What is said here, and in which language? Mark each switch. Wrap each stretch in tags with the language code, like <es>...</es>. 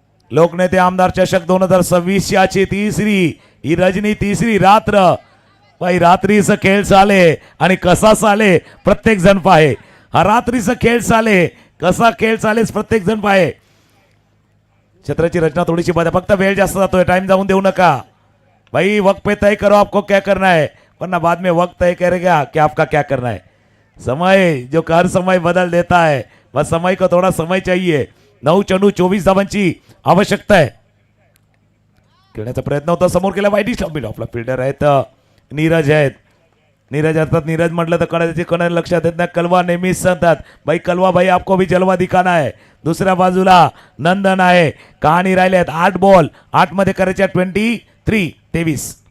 <mr>लोकनेते आमदार चषक 2026 याची तिसरी ही रजनी, तिसरी रात्र. भाई रात्रीचा खेळ चाले आणि कसा चाले प्रत्येक जण पाहे. हा रात्रीचा खेळ चाले, कसा खेळ चालेस प्रत्येक जण पाहे. क्षेत्राची रचना थोडीशी बदल, फक्त वेळ जास्त जातोय, टाइम जाऊन देऊ नका भाई.</mr> <hi>वक्त पे तय करो आपको क्या करना है, वरना बाद में वक्त तय करेगा कि आपका क्या करना है. समय जो हर समय बदल देता है, बस समय को थोड़ा समय चाहिए.</hi> <mr>9 चेंडू 24 धावांची आवश्यकता आहे. खेळण्याचा प्रयत्न होता, समोर केला वाईट. आपला फिल्डर आहेत नीरज आहेत. नीरज अर्थात नीरज म्हटलं तर कणाची कण लक्षात येत नाही. कलवा नेहमीच सांगतात भाई,</mr> <hi>कलवा भाई आपको भी जलवा दिखाना है.</hi> <mr>दुसऱ्या बाजूला नंदन आहे. कहाणी राहिले आहेत 8 बॉल 8 मध्ये करायच्या 23.</mr>